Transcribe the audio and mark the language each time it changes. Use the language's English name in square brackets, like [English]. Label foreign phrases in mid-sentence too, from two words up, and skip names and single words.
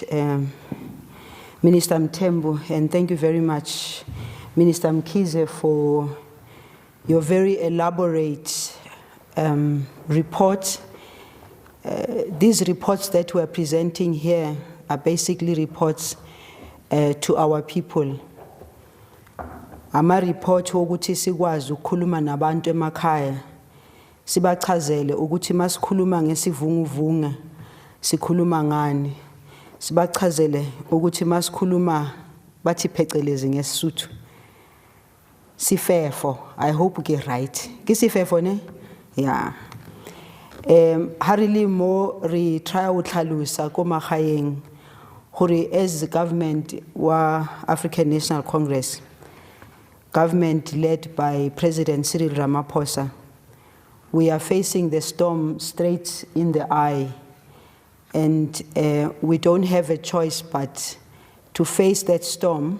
[English] Minister Mthembu, and thank you very much, Minister Mkhize, for your very elaborate report. These reports that we're presenting here are basically reports to our people. [Zulu] Ama-report wokuthi sikwazi ukukhuluma nabantu emakhaya, sibachazele ukuthi masikhuluma ngesivunguvunga sikhuluma ngani, sibachazele ukuthi masikhuluma bathi phecelezi ngesisuthu sifefo. [English] I hope [Zulu] ke right ke sifefo ne, yeah. [Tswana] Harili mo re try o tlhalosa ko magaeng gore [English] as the government wa African National Congress, government led by President Cyril Ramaphosa, we are facing the storm straight in the eye. And we don't have a choice but to face that storm.